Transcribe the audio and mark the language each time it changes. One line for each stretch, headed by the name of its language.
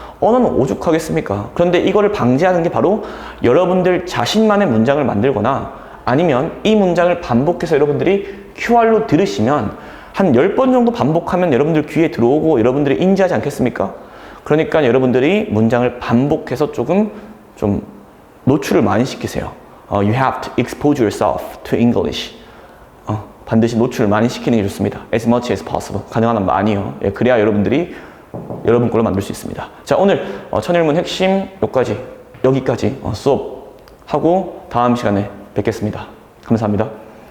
Korean: 언어는 오죽하겠습니까? 그런데 이거를 방지하는 게 바로 여러분들 자신만의 문장을 만들거나 아니면 이 문장을 반복해서 여러분들이 QR로 들으시면 한 10번 정도 반복하면 여러분들 귀에 들어오고 여러분들이 인지하지 않겠습니까? 그러니까 여러분들이 문장을 반복해서 조금 좀 노출을 많이 시키세요.
English: You have to expose yourself to English.
Korean: 반드시 노출을 많이 시키는 게 좋습니다.
English: As much as possible.
Korean: 가능한 한 많이요. 예, 그래야 여러분들이 여러분 걸로 만들 수 있습니다. 자, 오늘 천일문 핵심 여기까지 수업하고 다음 시간에 뵙겠습니다. 감사합니다.